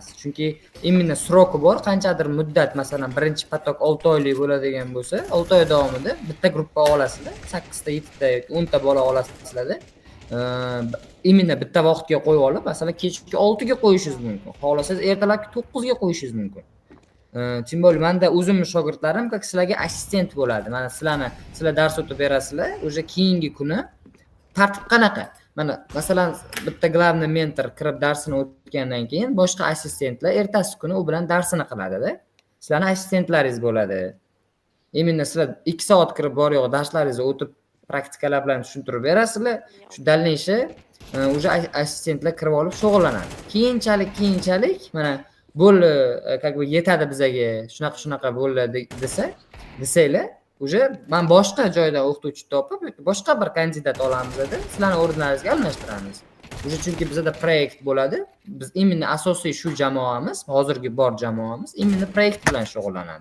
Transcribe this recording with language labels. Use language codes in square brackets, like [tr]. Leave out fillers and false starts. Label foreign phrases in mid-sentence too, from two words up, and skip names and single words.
[uz] Chunki imенно sroki bor, qanchadir muddat, masalan, birinchi patok 6 oylik bo'ladigan bo'lsa, 6 oy davomida bitta gruppa olasizlar, 8 ta, 7 ta yoki 10 ta bola olasizlar. Imенно bitta vaqtga qo'yib olib, masalan, kechki 6 ga qo'yishingiz mumkin. Xohlasangiz ertalabki 9 ga qo'yishingiz mumkin. [ru] Tим более [uz] menda o'zimning shogirdlarim как sizlarga assistent bo'ladi. Mana sizlar dars o'tib berasizlar, o'sha keyingi kuni tartib qanaqa? Mana masalan bitta главный mentor kirib darsini o'tgandan keyin boshqa assistentlar ertasi kuni u bilan darsini qiladi-da. Sizlarning assistentlaringiz bo'ladi. Именно sizlar 2 soat kirib bor yo'q darslaringizni o'tib praktikalar bilan tushuntirib berasizlar. Shu дальнейший o'sha assistentlar kirib olib shug'ullanadi. Keyinchalik mana bo'ldi, [ru] как бы [uz] yetadi bizaga, shunaqa bo'ldi desanglar, уже men boshqa joydan o'qituvchi topib, boshqa bir kandidat olamiz-da, sizlarning o'rnlaringizga almashtiramiz. Уже chunki bizda proyekt bo'ladi. Biz именно asosiy shu jamoamiz, hozirgi bor jamoamiz именно proyekt bilan shug'ullanadi.